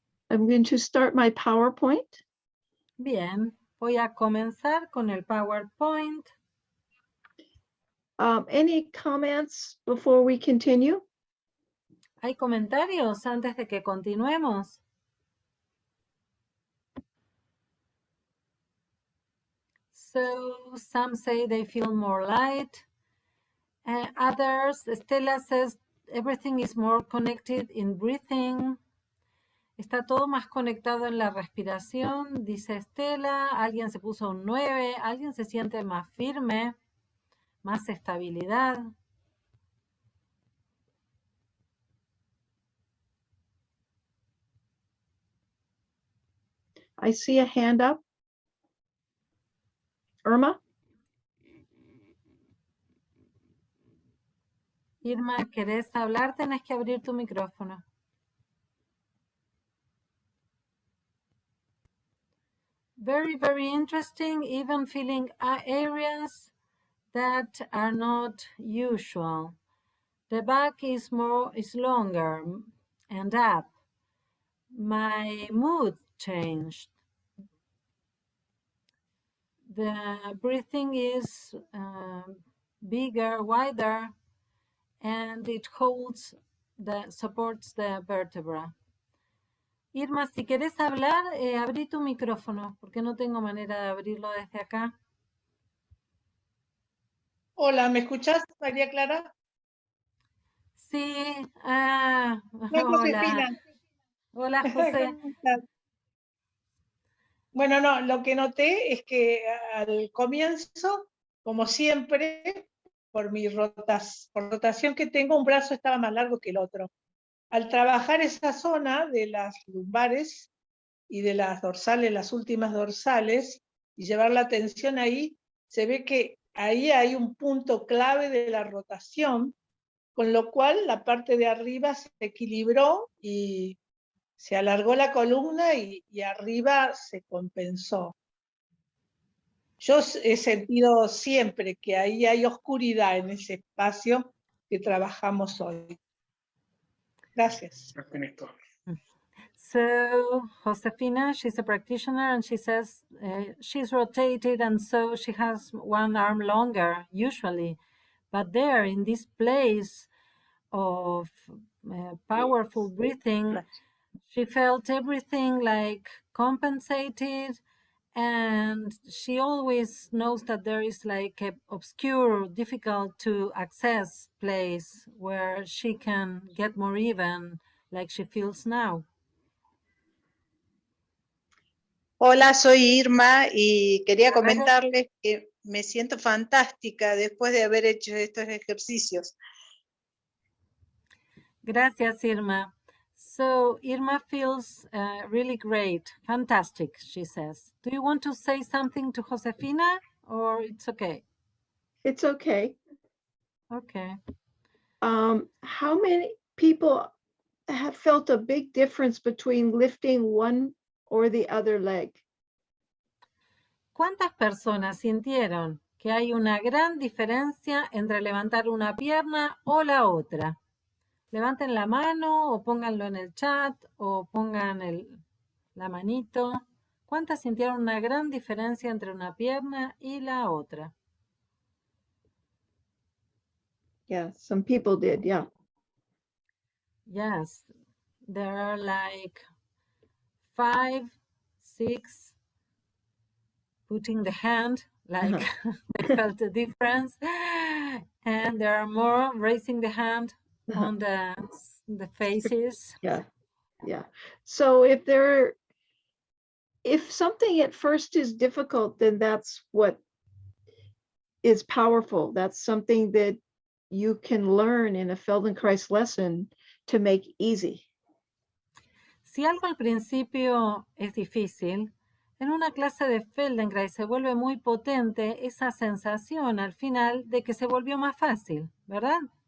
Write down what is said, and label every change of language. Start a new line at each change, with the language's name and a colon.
English: I'm going to start my PowerPoint.
Spanish: Bien, voy a comenzar con el PowerPoint.
English: Any comments before we continue?
Spanish: ¿Hay comentarios antes de que continuemos?
English: So, some say they feel more light. Others, Stella says, everything is more connected in breathing.
Spanish: Está todo más conectado en la respiración, dice Estela. Alguien se puso un 9, alguien se siente más firme, más estabilidad.
English: I see a hand up. Irma?
Spanish: Irma, ¿querés hablar? Tenés que abrir tu micrófono.
English: Very, very interesting, even feeling areas that are not usual. The back is longer and up. My mood changed. The breathing is bigger, wider, and it supports the vertebra.
Spanish: Irma, si querés hablar, abrí tu micrófono, porque no tengo manera de abrirlo desde acá. Hola, ¿me escuchás, María Clara? Sí, Soy hola. Josefina. Hola, José. ¿Cómo estás? Bueno, no, lo que noté es que al comienzo, como siempre, por rotación que tengo, un brazo estaba más largo que el otro. Al trabajar esa zona de las lumbares y de las dorsales, las últimas dorsales, y llevar la atención ahí, se ve que ahí hay un punto clave de la rotación, con lo cual la parte de arriba se equilibró y se alargó la columna y arriba se compensó. Yo he sentido siempre que ahí hay oscuridad en ese espacio que trabajamos hoy. Gracias.
English: So, Josefina, she's a practitioner and she says she's rotated and so she has one arm longer usually. But there in this place of powerful breathing, she felt everything like compensated, and she always knows that there is like a obscure, difficult to access place where she can get more even, like she feels now.
Spanish: Hola, soy Irma y quería comentarles que me siento fantástica después de haber hecho estos ejercicios. Gracias, Irma.
English: So Irma feels really great, fantastic, she says. Do you want to say something to Josefina or it's okay? It's okay. Okay. How many people have felt a big difference between lifting one or the other leg?
Spanish: ¿Cuántas personas sintieron que hay una gran diferencia entre levantar una pierna o la otra? Levanten la mano o pónganlo en el chat o pongan la manito. ¿Cuántas sintieron una gran diferencia entre una pierna y la otra?
English: Yeah, some people did, yeah. Yes, there are like 5, 6 putting the hand, like they felt the difference, and there are more raising the hand on the faces. Yeah, yeah. So if something at first is difficult, then that's what is powerful. That's something that you can learn in a Feldenkrais lesson to make easy.
Spanish: Si algo al principio es difícil, en una clase de Feldenkrais se vuelve muy potente esa sensación al final de que se volvió más fácil, ¿verdad?